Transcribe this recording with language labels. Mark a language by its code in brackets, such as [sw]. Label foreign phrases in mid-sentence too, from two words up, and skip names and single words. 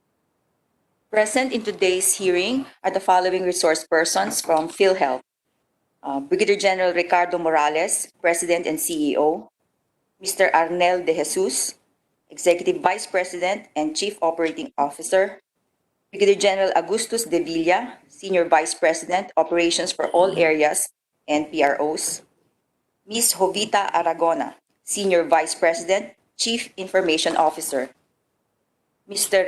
[en] Present in today's hearing are the following resource persons from Philhealth: Brigadier General Ricardo Morales, President and CEO, Mr. Arnel De Jesus, Executive Vice President and Chief Operating Officer, Brigadier General Agustus De Villa, Senior Vice President, Operations for All Areas and PROs, Ms. Jovita Aragona, Senior Vice President, Chief Information Officer, Mr.